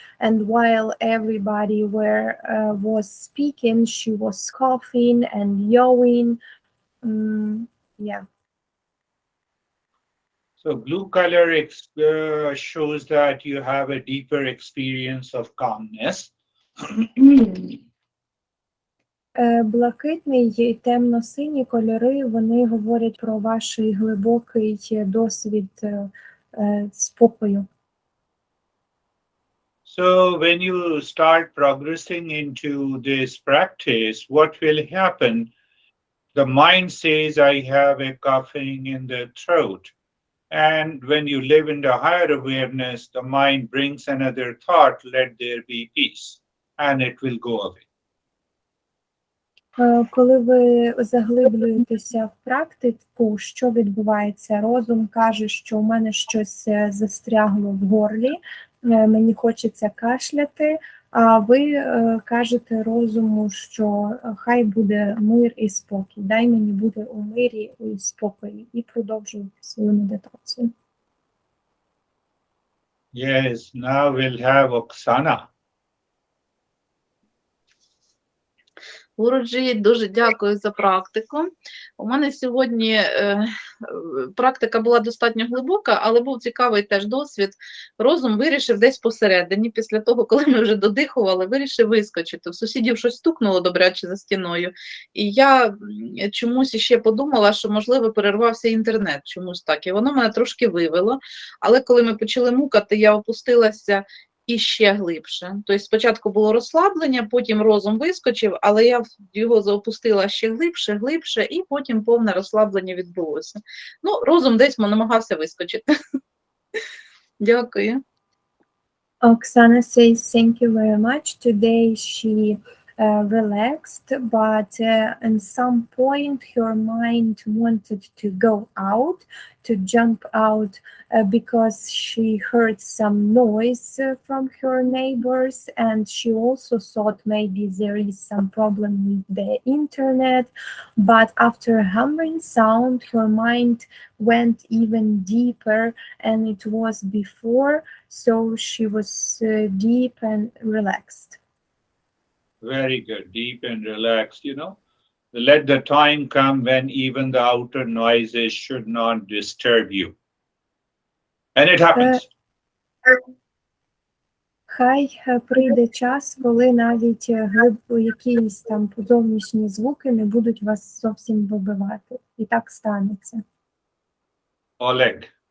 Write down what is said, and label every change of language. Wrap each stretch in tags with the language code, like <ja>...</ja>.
<en>And while everybody was speaking, she was coughing and yawing. Yeah. So blue color shows that you have a deeper experience of calmness.</en> <uk>Блакитний і темно-сині кольори, вони говорять про ваш глибокий досвід спокою.</uk> <en>So when you start progressing into this practice, what will happen? The mind says, I have a coughing in the throat. And when you live in the higher awareness, the mind brings another thought, let there be peace, and it will go away.</en> <uk>Коли ви заглиблюєтеся в практику, що відбувається? Розум каже, що у мене щось застрягло в горлі, мені хочеться кашляти, а ви кажете розуму, що хай буде мир і спокій, дай мені бути у мирі і спокої, і продовжуйте свою медитацію.</uk> <en>Yes, now we'll have Oksana.</en> <uk>Гуруджі, дуже дякую за практику. У мене сьогодні практика була достатньо глибока, але був цікавий теж досвід. Розум вирішив десь посередині, після того, коли ми вже додихували, вирішив вискочити. В сусідів щось стукнуло добряче за стіною. І я чомусь іще подумала, що, можливо, перервався інтернет, чомусь так. І воно мене трошки вивело. Але коли ми почали мукати, я опустилася і ще глибше. Тобто спочатку було розслаблення, потім розум вискочив, але я його заопустила ще глибше, і потім повне розслаблення відбулося. Ну, розум десь намагався вискочити. Дякую.</uk> <en>Oksana says thank you very much. Today she relaxed, but at some point her mind wanted to go out, to jump out, because she heard some noise from her neighbors, and she also thought maybe there is some problem with the internet. But after hammering sound, her mind went even deeper, and it was before, so she was deep and relaxed. Very good, deep and relaxed, you know. Let the time come when even the outer noises should not disturb you. And it happens.</en> <uk>Хай прийде час, коли навіть якісь там зовнішні звуки не будуть вас зовсім вибивати. І так станеться. Oleg.</uk>